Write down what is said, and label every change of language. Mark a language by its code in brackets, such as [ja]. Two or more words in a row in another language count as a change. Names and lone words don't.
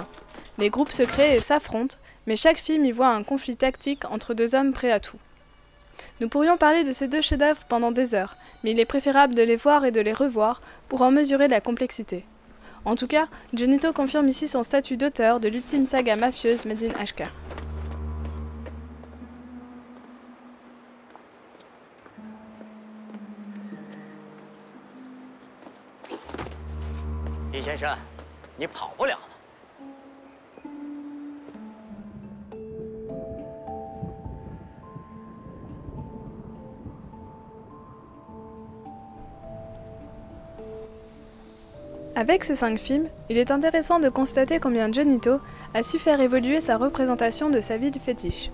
[fr] Les groupes se créent et s'affrontent, mais chaque film y voit un conflit tactique entre deux hommes prêts à tout. Nous pourrions parler de ces deux chefs-d'œuvre pendant des heures, mais il est préférable de les voir et de les revoir pour en mesurer la complexité. En tout cas, Giannitto confirme ici son statut d'auteur de l'ultime saga mafieuse Made in HK. [zh] 李先生，你跑不了了。 [fr] Avec ces 5 films, il est intéressant de constater combien Giannitto a su faire évoluer sa représentation de sa ville fétiche.